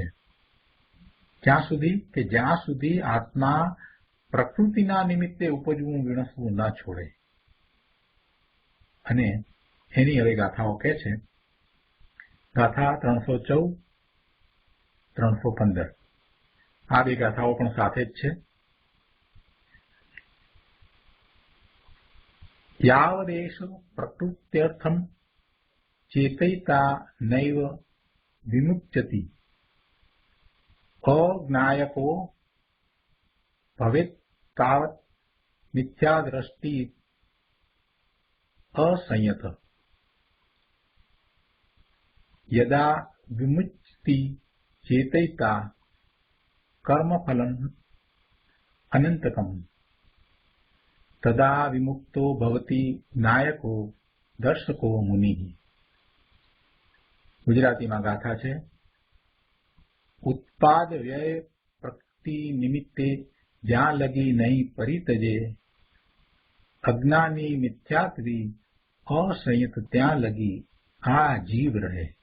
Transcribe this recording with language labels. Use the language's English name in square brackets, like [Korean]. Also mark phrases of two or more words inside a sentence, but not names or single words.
[Gujarati] જ્યાં સુધી આત્મા પ્રકૃતિના નિમિત્તે ઉપજવું વિણસવું ન છોડે। અને એની હવે ગાથાઓ કહે છે। ગાથા 314 315 આ બે ગાથાઓ પણ સાથે જ છે। [Sanskrit] यावदेष प्रकृत्यर्थं चेतयिता नैव विमुच्यति अज्ञायको भवेत् तावत् मिथ्यादृष्टि असंयत यदा विमुच्यति चेतयिता कर्मफलम् अनंतकम् तदा विमुक्तो भवति नायको दर्शको मुनि। [Gujarati] ગુજરાતીમાં ગાથા છે, ઉત્પાદ વ્યય પ્રકૃતિ નિમિત્તે જ્યાં લગી નહીં પરિતજે, અજ્ઞાની મિથ્યાત્વી અસંયત ત્યાં લગી આ જીવ રહે।